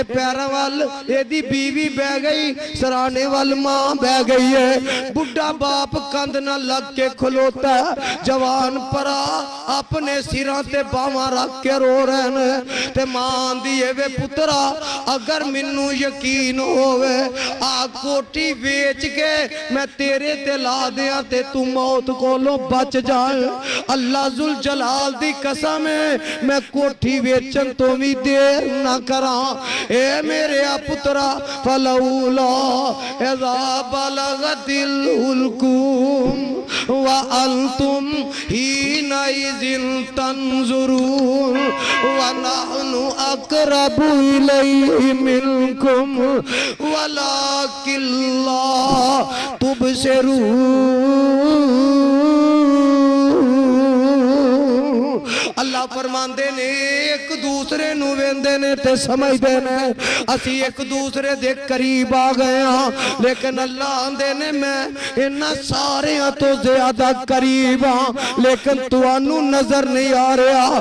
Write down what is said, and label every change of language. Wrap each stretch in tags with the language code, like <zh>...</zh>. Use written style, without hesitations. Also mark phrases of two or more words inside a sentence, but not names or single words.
<pa>پیراں وال ایدی بیوی بہہ گئی، سرہانے وال ماں بہہ گئی اے، بڈھا باپ کندھ نال لگ کے کھلوتا، جوان پرا اپنے سراں تے باہواں رکھ کے رو رہے نیں، تے ماں دی وے پترا اگر مینوں یقین ہووے آ کوٹھی ویچ کے میں تیرے تے لا دیاں تے توں موت کولوں بچ جائے، اللہ ذوالجلال دی قسم اے میں کوٹھی ویچن توں وی دیر نہ کراں. اے میرے پترا</pa> <ar>فلولا إذا بلغت الحلقوم و أنتم حينئذ تنظرون و نحن أقرب إليه منكم ولكن لا تبصرون.</ar> <pa>اللہ فرماندے نیں اک دوجے نوں ویہندے نیں تے سمجھدے نیں اسیں اک دوجے دے قریب آ گئے ہاں، لیکن اللہ آکھدے نیں میں ایہناں ساریاں توں زیادہ قریب ہاں، لیکن تہانوں نظر نہیں آ رہیا.</pa>